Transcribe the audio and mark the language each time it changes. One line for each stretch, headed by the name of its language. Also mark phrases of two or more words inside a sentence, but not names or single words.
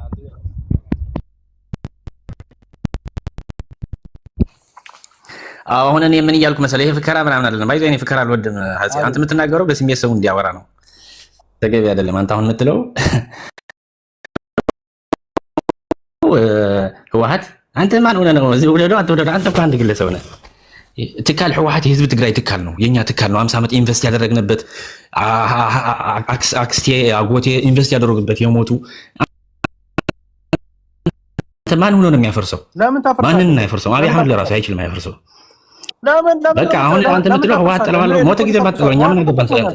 Amharic: አሁን እኔ ምን እያልኩ መሰለህ? ይሄ ፍከራ ምናምን አይደለም። ባይዘ እኔ ፍከራ አልወድም። አንተ የምትናገረው በስሜት ሰው እንዲያወራ ነው። ተገቢ አይደለም። አንተ አሁን የምትለው ህወሓት አንተ ማን ሆነህ ነው እዚህ ወደዶ አትወደዶ? አንተ እኮ አንድ ግለሰብ ነህ። ትካል ህወሓት የህዝብ ትግራይ ትካል ነው፣ የኛ ትካል ነው። 50 ዓመት ኢንቨስት ያደረግንበት አክስቴ አጎቴ ኢንቨስት ያደረጉበት የሞቱ ማን ሆኖ ነው የሚያፈርሰው? ማንን ነው ያፈርሰው? አብይ አህመድ ለራሱ አይችልም ያፈርሰው። በቃ አሁን አንተ የምትለው ህወሓት ጥለዋለሁ ሞተ ጊዜ ባጥለው እኛ ምን አገባን ስላንተ?